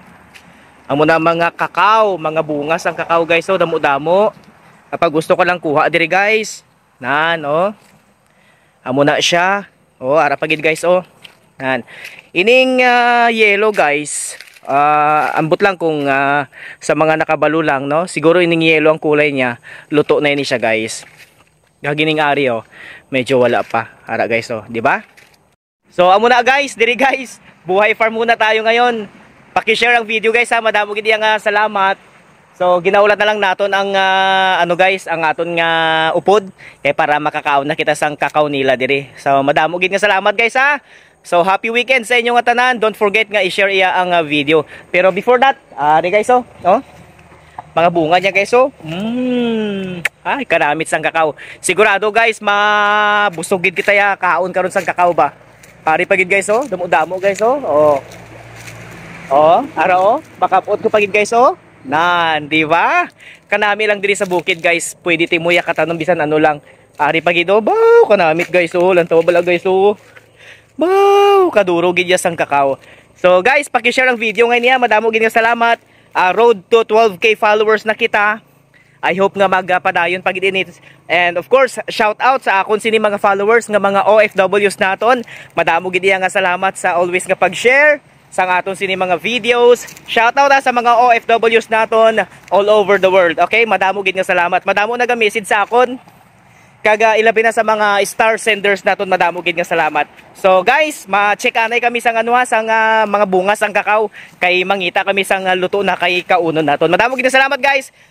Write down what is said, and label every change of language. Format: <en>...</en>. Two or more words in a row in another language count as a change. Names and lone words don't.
<hil>Amo na mga cacao, mga bunga sang cacao guys, oh, damo-damo. Kapag gusto ko lang kuha diri guys. Nan, oh. Amo na siya. Oh, ara pagid guys, oh. Nan. Ining yellow guys, ambot lang kung sa mga nakabalo lang, no? Siguro ining yellow ang kulay niya, luto na ini siya guys. Gagining ari oh, medyo wala pa. Ara guys oh, di ba? So amo na guys, diri guys, buhay farm</hil> <tl>muna tayo ngayon.</tl> <hil>Paki-share ang video guys ha, madamo gid nga salamat. So ginaulat na lang naton ang ano guys, ang aton nga upod kay para makakaon na kita sang cacao nila diri. So madamo gid nga salamat guys ha. So</hil> <en>happy weekend</en> <hil>sa inyo nga tanan.</hil> <en>Don't forget</en> <hil>nga i-share iya ang video. Pero</hil> <en>before that,</en> <hil>ari guys oh, oh. Mga bunga niya guys oh. Ay, karamit sang cacao. Sigurado guys, mabusog gid kita ya kaon karon sang cacao ba. Ari pagid guys oh, damo-damo guys oh. Oh. Oh, ara oh, makapot ko pagid guys oh. Nan, di ba? Kanami lang diri sa bukid guys. Pwede timo ya katanom bisan ano lang. Ari pagid oh, baw kanamit guys oh. Lantaw bala guys oh. Wow, kaduro gid ya sang cacao. So guys, paki-share ang video ngayon niya. Madamo gid nga salamat.</hil> <en>Road to 12k followers</en> <hil>na kita.</hil> <en>I hope</en> <hil>nga magpadayon pagid init.</hil> <en>And of course, shout out</en> <hil>sa akon sini mga followers nga mga OFWs naton. Madamo gid nga salamat sa always nga pag-share sa aton sini mga videos.</hil> <en>Shout out</en> <hil>sa mga OFWs naton</hil> <en>all over the world.</en> <hil>Okay, madamo gid nga salamat. Madamo naga-message sa akon. Kaga ilabi na sa mga</hil> <en>star senders</en> <hil>naton, madamo gid nga salamat. So guys, ma-check anay kami sang ano sang mga bunga sang cacao kay mangita kami sang luto na kay kaunon naton. Madamo gid nga salamat guys.</hil>